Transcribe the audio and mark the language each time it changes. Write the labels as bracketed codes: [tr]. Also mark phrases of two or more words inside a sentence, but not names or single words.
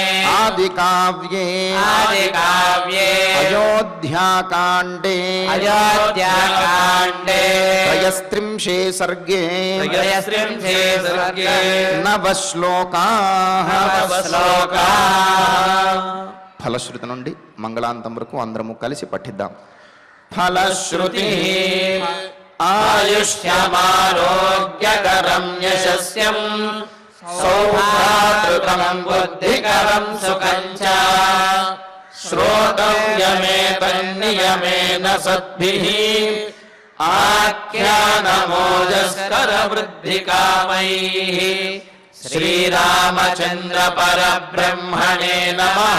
[sa] आदिकाव्ये आदिकाव्ये अयोध्याकाण्डे अयोध्याकाण्डे त्रयस्त्रिंशे सर्गे त्रयस्त्रिंशे सर्गे नवश्लोकाः नवश्लोकाः [te] ఫలశ్రుతి నుండి మంగళాంతం వరకు అందరము కలిసి పఠిద్దాం. [sa] फलश्रुतिः आयुष्यमारोग्यकरं यशस्यं सौभातृकं बुद्धिकरं सुखं च श्रोतव्यमेतन्नियमेन सद्भिः आख्यानमोजस्करवृद्धिकामैः श्रीरामचन्द्र परब्रह्मणे नमः.